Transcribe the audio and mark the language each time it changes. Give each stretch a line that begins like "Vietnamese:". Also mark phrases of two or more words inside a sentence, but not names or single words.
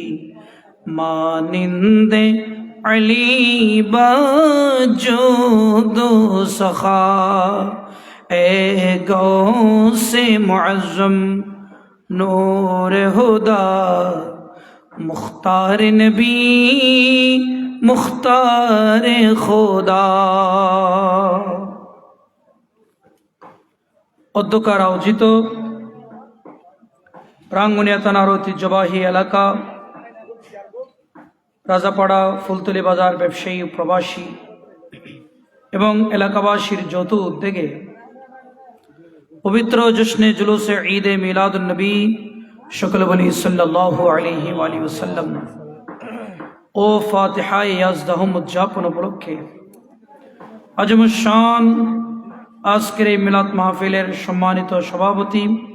Urdu: مانند علی با جود و سخا اے غوث معظم نور ہدا مختار نبی مختار খোদা।
Bangla: অধ্যকার আয়োজিত প্রাঙ্গণীয় থানার ঐতিহ্যবাহী এলাকা রাজাপাড়া ফুলতলি বাজার ব্যবসায়ী প্রবাসী এবং এলাকাবাসীর যৌথ উদ্যোগে পবিত্র জশ্নে জুলুসে ঈদে মিলাদুন নবী সকলে বলি
Arabic: صلى الله عليه وسلم
Bangla: ও ফাতিহা ইয়াজদাহুম উদযাপন উপলক্ষে আজমুস শান আজকের এই মিলাদ মাহফিলের সম্মানিত সভাপতি